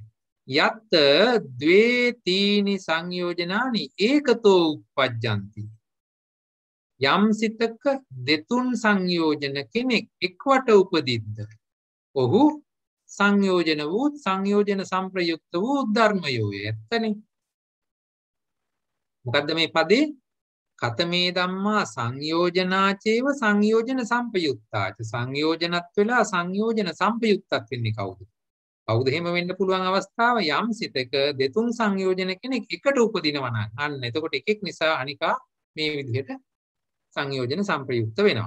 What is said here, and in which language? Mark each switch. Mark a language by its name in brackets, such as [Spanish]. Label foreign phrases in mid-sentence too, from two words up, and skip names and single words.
[Pali] යත් ද්වේ තීනි සංයෝජනානි ඒකතෝ උප්පජ්ජಂತಿ. [Sinhala] යම් සිතක දෙතුන් සංයෝජන කෙනෙක් එක්වට උපදිද්ද ඔහු සංයෝජන වූ සංයෝජන සම්ප්‍රයුක්ත වූ ධර්මයෝය. ඇත්තනේ. මොකද්ද මේ පදේ? [Pali] කතමේ ධම්මා සංයෝජනාචේව සංයෝජන සම්පයුක්තාච. [Sinhala] සංයෝජනත් වෙලා සංයෝජන සම්පයුක්තත් වෙන්නේ කවුද? කවුද එහෙම වෙන්න පුළුවන් අවස්ථාව? යම් සිතක දෙතුන් සංයෝජන කෙනෙක් එකට උපදිනවා නම් අන්න එතකොට එකෙක් නිසා අනිකා මේ විදිහට සංයෝජන සම්ප්‍රයුක්ත වෙනවා.